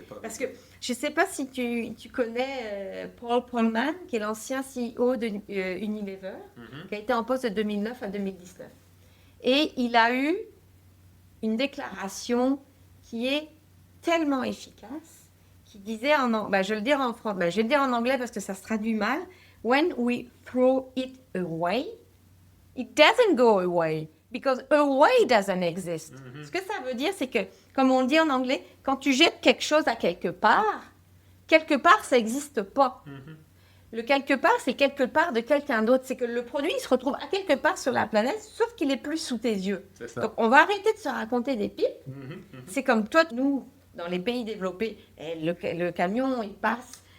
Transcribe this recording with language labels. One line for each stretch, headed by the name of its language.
French: Parce que je ne sais pas si tu connais Paul Polman, qui est l'ancien CEO de Unilever, qui a été en poste de 2009 à 2019. Et il a eu une déclaration qui est tellement efficace, qui disait je vais le dire en français, je vais le dire en anglais parce que ça se traduit mal.
English: When we throw it away, it doesn't go away because away doesn't exist.
French: Ce que ça veut dire, c'est que, comme on le dit en anglais, quand tu jettes quelque chose à quelque part, ça n'existe pas. Le quelque part, c'est quelque part de quelqu'un d'autre. C'est que le produit, il se retrouve à quelque part sur la planète, sauf qu'il est plus sous tes yeux. C'est ça. Donc, on va arrêter de se raconter des pipes. C'est comme toi, nous, dans les pays développés, le camion, il passe.